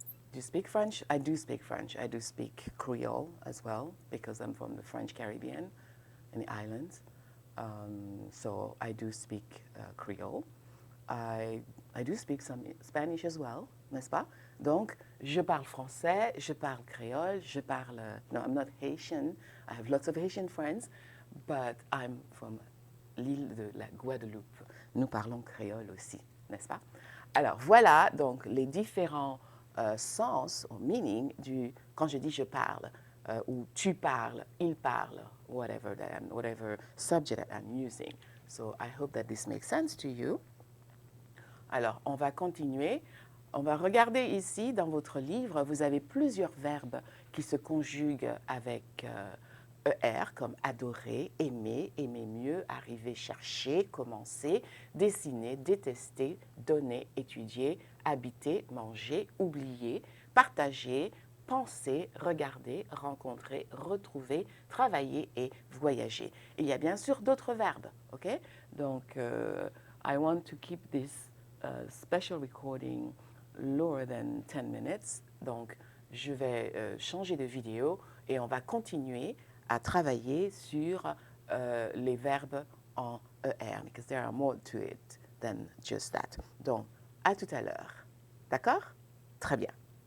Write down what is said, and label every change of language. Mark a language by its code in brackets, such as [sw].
[en] Do you speak French? I do speak French. I do speak Creole as well because I'm from the French Caribbean and the islands. So I do speak Creole. I do speak some Spanish as well, [fr] n'est-ce pas? Donc, je parle français, je parle créole, je parle... [en] No, I'm not Haitian. I have lots of Haitian friends, but I'm from [fr] l'île de la Guadeloupe. Nous parlons créole aussi, n'est-ce pas? Alors, voilà donc les différents sens ou meaning du quand je dis je parle ou tu parles, il parle, [en] whatever subject that I'm using. So I hope that this makes sense to you. [fr] Alors, on va continuer. On va regarder ici, dans votre livre, vous avez plusieurs verbes qui se conjuguent avec ER, comme adorer, aimer, aimer mieux, arriver, chercher, commencer, dessiner, détester, donner, étudier, habiter, manger, oublier, partager, penser, regarder, rencontrer, retrouver, travailler et voyager. Il y a bien sûr d'autres verbes, ok? Donc, [en] I want to keep this special recording lower than 10 minutes. [fr] Donc, je vais changer de vidéo et on va continuer à travailler sur les verbes en ER, [en] because there are more to it than just that. [fr] Donc, à tout à l'heure. D'accord? Très bien.